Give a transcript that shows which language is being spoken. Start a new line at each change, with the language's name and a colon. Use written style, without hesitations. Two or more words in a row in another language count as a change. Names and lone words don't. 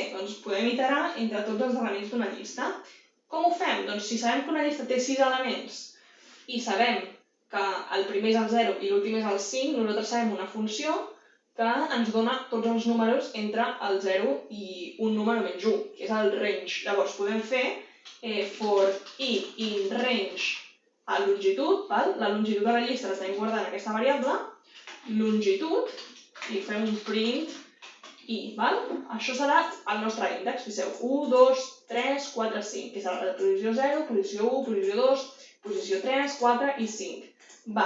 Catalan: Doncs podem iterar entre tots els elements d'una llista. Com ho fem? Doncs si sabem que una llista té 6 elements i sabem que el primer és el 0 i l'últim és el 5, nosaltres sabem una funció que ens dona tots els números entre el 0 i un número menys 1, que és el range. Llavors podem fer
English: for i in range
Catalan: a longitud, la longitud de la llista la tenim guardada en aquesta variable, longitud, i fem un print i, Això serà el nostre índex, fixeu, 1, 2, 3, 4, 5, que serà la posició 0, posició 1, posició 2, posició 3, 4 i 5.